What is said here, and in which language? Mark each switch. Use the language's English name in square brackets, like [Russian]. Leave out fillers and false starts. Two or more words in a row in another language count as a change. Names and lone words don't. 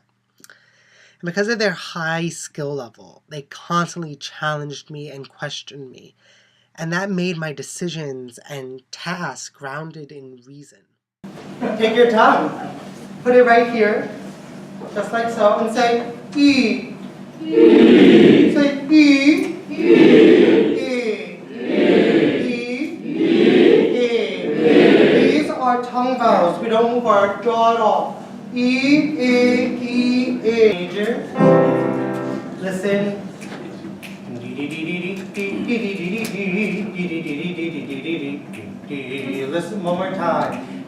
[English] And because of their high skill level, they constantly challenged me and questioned me. And that made my decisions and tasks grounded in reason. Take your tongue, put it right here, just like so, and say, E. E. Say, E. E. E. E. E. These are tongue vowels. We don't move our jaw at all. E, A, E, A. Major. Listen. Listen one more time.